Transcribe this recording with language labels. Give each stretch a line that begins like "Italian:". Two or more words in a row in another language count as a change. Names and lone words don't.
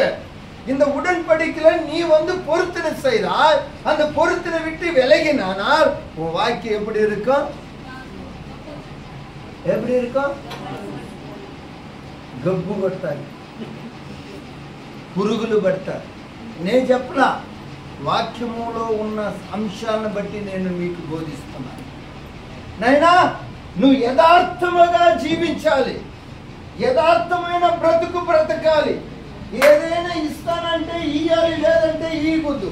Tamil: இந்த உடன்படிக்கையில நீ பொருத்தனை செய்தால், அந்த பொருத்தனை விட்டு விலகினால் உன் வாழ்க்கை எப்படி இருக்கும்? எப்படி இருக்கும்? கப்பு கொட்டாய்.
Telugu: పురుగులు పడతారు. నేను చెప్పలా, వాక్యములో ఉన్న అంశాలను బట్టి నేను మీకు బోధిస్తున్నాను. నైనా నువ్వు యథార్థముగా జీవించాలి, యథార్థమైన బ్రతుకు బ్రతకాలి. ఏదైనా ఇస్తానంటే ఇయ్యాలి, లేదంటే ఇవ్వద్దు.